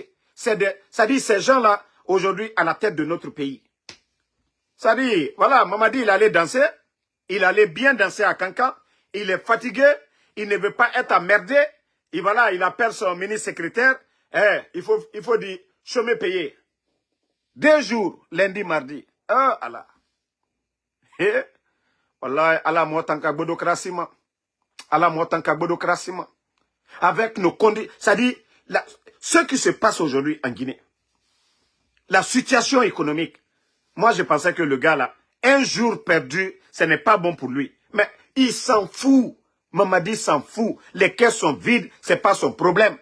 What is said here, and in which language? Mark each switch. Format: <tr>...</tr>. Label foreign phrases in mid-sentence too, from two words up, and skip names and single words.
<fr>Ça dit, ces gens-là, aujourd'hui, à la tête de notre pays. Ça dit, voilà, Mamadi, il allait danser. Il allait bien danser à Cancan. Il est fatigué. Il ne veut pas être emmerdé. Et voilà, il appelle son ministre secrétaire. Il faut dire, chômé payé. 2 jours, lundi, mardi. Ah, Allah.</fr> <man>Wallah, Allah motanka bodokrasima. Allah motanka bodokrasima.</man> <fr>Avec nos conditions. Ça dit, ce qui se passe aujourd'hui en Guinée, la situation économique, moi je pensais que le gars là, un jour perdu, ce n'est pas bon pour lui. Mais il s'en fout. Mamadi s'en fout. Les caisses sont vides, ce n'est pas son problème.</fr>